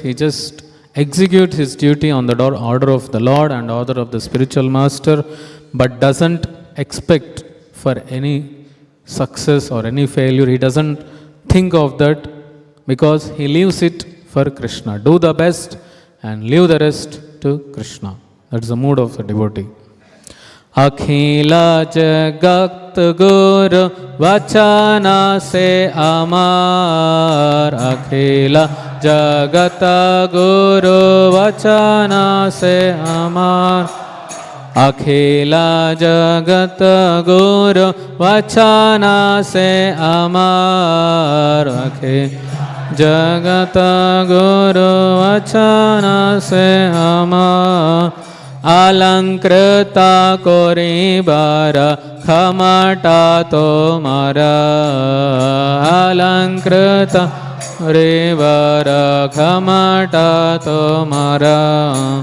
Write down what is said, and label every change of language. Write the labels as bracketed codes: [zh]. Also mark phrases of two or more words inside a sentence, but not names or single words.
[en] He just executes his duty on the order of the Lord and order of the spiritual master, but doesn't expect for any success or any failure. He doesn't think of that because he leaves it for Krishna. Do the best and leave the rest to Krishna. That's the mood of the devotee. [bn] অখিল জগত গুরু বচন সে আমার. অখিল জগত গুরু বচন সে আমার. অখিল জগত গুরু বচন সে আমার. অখিল জগত গুরু বচন সে আমার. অলংকৃত করিবার ক্ষমতা তোমার. অলংকৃত করিবার ক্ষমতা তোমার.